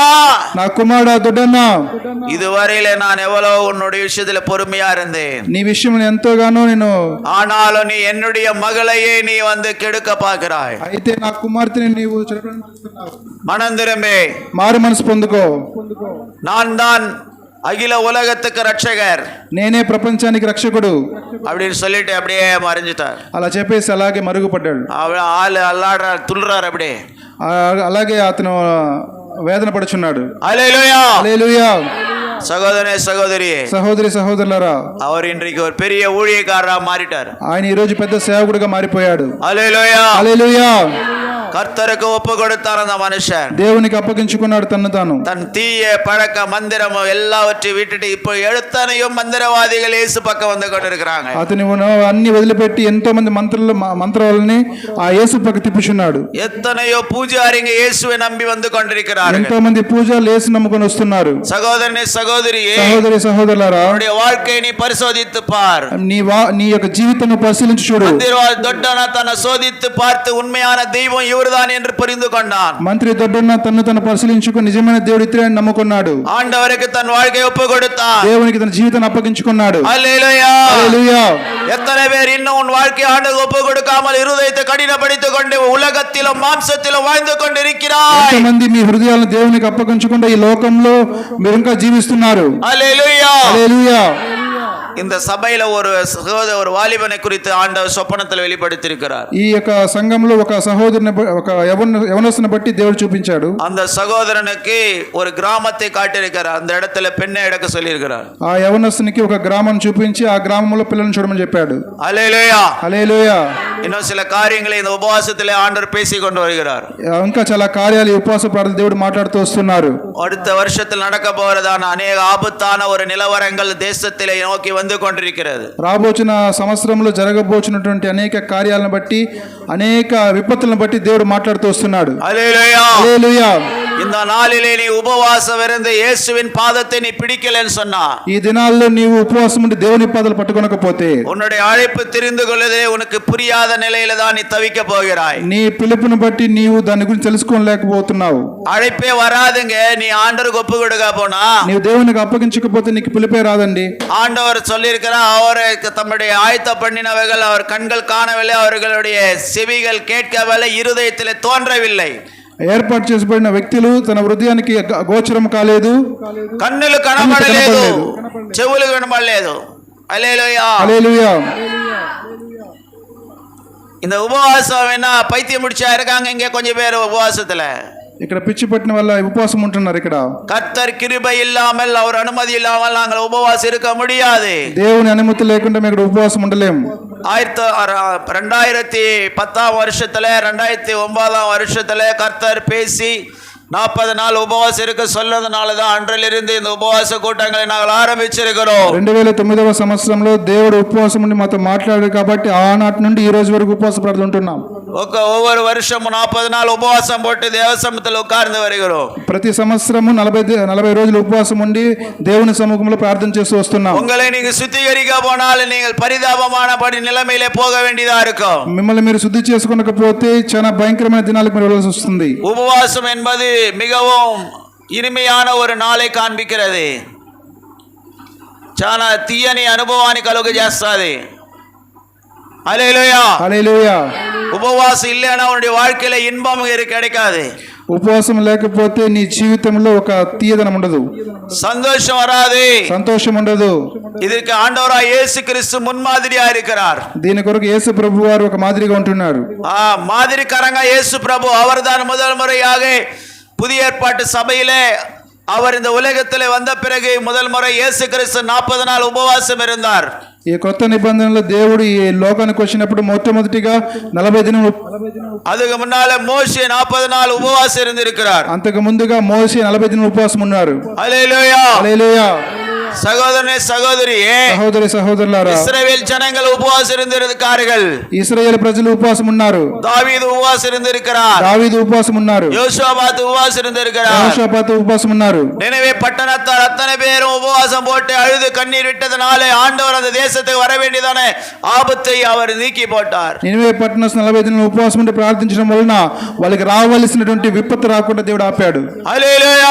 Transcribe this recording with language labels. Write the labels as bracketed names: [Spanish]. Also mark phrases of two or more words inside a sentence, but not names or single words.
[Telugu] నా కుమారుడా దొడ్డన్నా, [Tamil] இதுவரையில நான் எவ்வளவு உன்னுடைய விஷயத்துல பொறுமையா இருந்தேன், [Telugu] నీ విషయంలో ఎంతోగానో నేను, [Tamil] ஆனாலும் நீ என்னுடைய மகளையே நீ கெடுக்க பார்க்கிறாய். [Telugu] అయితే నా కుమార్తెని నీవు చెరపడానికి చూస్తున్నావు. [Tamil] மனம் திரும்பி [Telugu] మారు మనసు పొందుకో, [Tamil] நான் தான் அகில உலகத்துக்கு ரட்சகர், [Telugu] నేనే ప్రపంచానికి రక్షకుడు [Tamil] அப்படின்னு சொல்லிட்டு அப்படியே மறைஞ்சிட்டார். [Telugu] అలా చెప్పేసి అలాగే మరుగుపడ్డాడు. [Tamil] ஆளு அல்லாடுறார், துள்ளுறாரு அப்படியே. [Telugu] అలాగే అతను వేదన పడుచున్నాడు. [Tamil] ஹல்லேலூயா. [Telugu] హల్లెలూయా. [Tamil] சகோதரனே சகோதரியே, [Telugu] సహోదరి సహోదరులారా, [Tamil] அவர் இன்றைக்கு ஒரு பெரிய ஊழியக்காரரா மாறிட்டார். [Telugu] ఆయన ఈ రోజు పెద్ద సేవకుడిగా మారిపోయాడు. [Tamil] ஹல்லேலூயா. [Telugu] హల్లెలూయా. [Tamil] கர்த்தருக்கு ஒப்பு கொடுத்தார் அந்த மனுஷன், [Telugu] దేవునికి అప్పగించుకున్నాడు తన్ను తాను. [Tamil] தன் தீய பழக்க மந்திரம் எல்லாவற்றையும் விட்டுட்டு இப்போ எத்தனையும் மந்திரவாதிகள் இயேசு பக்கம் வந்து கொண்டிருக்கிறாங்க. [Telugu] అతని అన్ని వదిలిపెట్టి ఎంతో మంది మంత్రాలని ఆ యేసు పక్క తిప్పుచున్నాడు. [Tamil] எத்தனையோ பூஜாரிங்க இயேசுவை நம்பி வந்து கொண்டிருக்கிறார்கள். [Telugu] ఎంతో మంది పూజారులు యేసు నమ్ముకొని వస్తున్నారు. [Tamil] சகோதரனே சகோதரியே, [Telugu] సహోదరి సహోదరులారా, [Tamil] உன்னுடைய வாழ்க்கையை நீ பரிசோதித்து பார். [Telugu] నీ యొక్క జీవితాన్ని పరిశీలించి చూడు. [Tamil] மந்திரவாதி தொட்டனா தன்னை சோதித்து பார்த்து உண்மையான தெய்வம் இவர்தான் என்று புரிந்து கொண்டான். [Telugu] మంత్రి దొడ్డన్న తను పరిశీలించుకుని నిజమైన దేవుడు ఇతడే అని నమ్ముకున్నాడు. [Tamil] ஆண்டவருக்கு தன் வாழ்க்கையை ஒப்பு கொடுத்தான். [Telugu] దేవునికి తన జీవితాన్ని అప్పగించుకున్నాడు. [Tamil] ஹல்லேலூயா. [Telugu] హల్లెలూయా. [Tamil] எத்தனை பேர் இன்னும் உன் வாழ்க்கை ஆண்டுக்கு ஒப்பு கொடுக்காமல் இருதயத்தை கடினப்படுத்திக் கொண்டு உலகத்திலும் மாம்சத்திலும் வாழ்ந்து கொண்டிருக்கிறாய். [Telugu] ఎంతమంది మీ హృదయాలను దేవునికి అప్పగించకుండా ఈ లోకంలో మీరు ఇంకా జీవిస్తున్నారు. [Tamil] ஹல்லேலூயா. [Telugu] హల్లెలూయా. [Tamil] இந்த சபையில ஒரு வாலிபனை குறித்து ஆண்டவர் சொப்பனத்தில் வெளிப்படுத்தியிருக்கிறார். [Telugu] ఈ యొక్క సంఘంలో ఒక సహోదరుని ఒక యవనస్తుని బట్టి దేవుడు చూపించాడు. [Tamil] அந்த సహోదరునికి ஒரு கிராமத்தை காட்டியிருக்கிறார். அந்த இடத்துல பெண்ணை எடுக்க சொல்லியிருக்கிறார். [Telugu] ఆ యవనస్తునికి ఒక గ్రామం చూపించి ఆ గ్రామంలో పిల్లల్ని చూడమని చెప్పాడు. హల్లెలూయా. హల్లెలూయా. [Tamil] இன்னும் சில காரியங்களை இந்த உபவாசத்திலே ஆண்டவர் பேசிக் கொண்டு வருகிறார். [Telugu] ఇంకా చాలా కార్యాలు ఉపవాస ప్రార్థన దేవుడు మాట్లాడుతూ వస్తున్నారు. [Tamil] அடுத்த வருஷத்தில் நடக்க போறதான அநேக ஆபத்தான ஒரு நிலவரங்கள் தேசத்திலே நோக்கி வந்து வந்து கொண்டிருக்கிறது. [Telugu] రాబోచున్న సంవత్సరంలో జరగబోచున్నటువంటి అనేక కార్యాలను బట్టి అనేక విపత్తులను బట్టి దేవుడు మాట్లాడుతూ వస్తున్నాడు. [Tamil] அல்லேலூயா. [Telugu] హల్లెలూయా. [Tamil] இந்த நாளிலே நீ உபவாசம் இருந்து இயேசுவின் பாதத்தை நீ பிடிக்கலன்னு சொன்னா, [Telugu] ఈ దినాల్లో నీవు ఉపవాసం ఉండి దేవుని పాదాలు పట్టుకొనకపోతే [Tamil] உன்னுடைய அழைப்பு தெரிந்து கொள்வதே உனக்கு புரியாத நிலையில தான் நீ தவிக்க போகிறாய். [Telugu] నీ పిలుపును బట్టి నీవు దాని గురించి తెలుసుకోలేకపోతున్నావు. [Tamil] அழைப்பே வராதுங்க. நீ ஆண்டவருக்கு ஒப்பு கொடுக்க போனா, [Telugu] నీవు దేవునికి అప్పగించకపోతే నీకు పిలిపే రాదండి. [Tamil] ஆண்டவர் சொல்லியிருக்கிறார், அவருக்கு தம்முடைய ஆயத்த பண்ணினவைகள் அவர் கண்கள் காணவில்லை, அவர்களுடைய செவிகள் கேட்கவில்லை, இருதயத்திலே தோன்றவில்லை. [Telugu] ఏర్పాటు చేసబడిన వ్యక్తులు తన హృదయానికి గోచరం కాలేదు, కన్నులు కనబడలేదు, చెవులు కనబడలేదు. హల్లెలూయా. హల్లెలూయా. [Tamil] இந்த உபவாசம் என்ன பைத்தியம் முடிச்சா இருக்காங்க இங்க கொஞ்சம் பேர் உபவாசத்துல. [Telugu] ఇక్కడ పిచ్చి పట్టిన వల్ల ఉపవాసం ఉంటున్నారు. ఇక్కడ [Tamil] கர்த்தர் கிருபை இல்லாமல் அவர் அனுமதி இல்லாமல் நாங்கள் உபவாசம் இருக்க முடியாது. [Telugu] దేవుని అనుమతి లేకుండా మేము ఇక్కడ ఉపవాసం ఉండలేము. [Tamil] 2010 வருஷத்துல 2009 வருஷத்துல கர்த்தர் பேசி 40 நாள் உபவாசம் இருக்க சொன்னதுனால தான் அன்றிலிருந்து இந்த உபவாச கூட்டங்களை நாங்கள் ஆரம்பிச்சிருக்கிறோம். [Telugu] 2009వ సంవత్సరంలో దేవుడు ఉపవాసం ఉండి మాతో మాట్లాడాడు కాబట్టి ఆనాటి నుండి ఈ రోజు వరకు ఉపవాస ప్రార్థన ఉంటున్నాం. [Tamil] ஒவ்வொரு வருஷமும் 40 நாள் உபவாசம் போட்டு தேவசமத்தில் உட்கார்ந்து வருகிறோம். [Telugu] ప్రతి సంవత్సరము 40 రోజులు ఉపవాసం ఉండి దేవుని సముఖంలో ప్రార్థన చేస్తూ వస్తున్నాం. [Tamil] உங்களை நீங்க சுத்திகரிக்க போனால் நீங்கள் பரிதாபமான படி நிலைமையிலே போக வேண்டியதா இருக்கும். [Telugu] మిమ్మల్ని మీరు శుద్ధి చేసుకోకపోతే చాలా భయంకరమైన దినాలకు మీరు వెళ్ళాల్సి వస్తుంది. [Tamil] உபவாசம் என்பது மிகவும் இனிமையான ஒரு நாளை காண்பிக்கிறது. [Telugu] చాలా తీయని అనుభవాన్ని కలుగ చేస్తుంది. హల్లెలూయా. హల్లెలూయా. [Tamil] ఉపవాసం இல்லைனா உன்னுடைய வாழ்க்கையில இன்பம் கிடைக்காது. [Telugu] ఉపవాసం లేకపోతే నీ జీవితంలో ఒక తీయదనం ఉండదు, సంతోషం వరాது, సంతోషం ఉండదు. [Tamil] இதற்கு ஆண்டவராய் இயேசு கிறிஸ்து முன்மாதிரியா இருக்கிறார். [Telugu] దీని కొరకు యేసు ప్రభు వారు ఒక మాదిరిగా ఉంటున్నారు. [Tamil] மாதிரிக்காரங்க இயேசு பிரபு அவர்தான் முதல் முறையாக புதிய ஏற்பாட்டு சபையிலே அவர் இந்த உலகத்திலே வந்த பிறகு முதல் முறை இயேசு கிறிஸ்து 40 நாள் உபவாசம் இருந்தார். [Telugu] ఈ కొత్త నిబంధనలో దేవుడు ఈ లోకానికి వచ్చినప్పుడు మొట్టమొదటిగా 40 దినాలు, [Tamil] அதுக்கு முன்னால மோசே 40 நாள் உபவாசம் இருந்திருக்கிறார். [Telugu] అంతకు ముందుగా మోషే 40 దినాలు ఉపవాసం ఉన్నారు. హల్లెలూయా. హల్లెలూయా. [Tamil] சகோதரனே சகோதரியே, [Telugu] సహోదరి సహోదరులారా, [Tamil] இஸ்ரவேல் ஜனங்கள் உபவாசம் இருந்திருக்கிறார்கள். [Telugu] ఇశ్రాయేలు ప్రజలు ఉపవాసం ఉన్నారు. [Tamil] தாவீது உபவாசம் இருந்திருக்கிறார். [Telugu] దావీదు ఉపవాసం ఉన్నారు. [Tamil] யோசுவாபாத் உபவாசம் இருந்திருக்கிறார். [Telugu] యెహోషాపాతు ఉపవాసం ఉన్నారు. [Tamil] நினைவே பட்டணத்தார் அத்தனை பேரும் உபவாசம் போட்டு அழுது கண்ணீர் விட்டதனாலே ஆண்டவர் அந்த தேசத்துக்கு வர வேண்டியதான ஆபத்தை அவர் நீக்கி போட்டார். [Telugu] నినివే పట్టణం 40 దినాలు ఉపవాసం ఉండి ప్రార్థించడం వలన వాళ్ళకి రావాల్సినటువంటి విపత్తు రాకుండా దేవుడు ఆపాడు. హల్లెలూయా.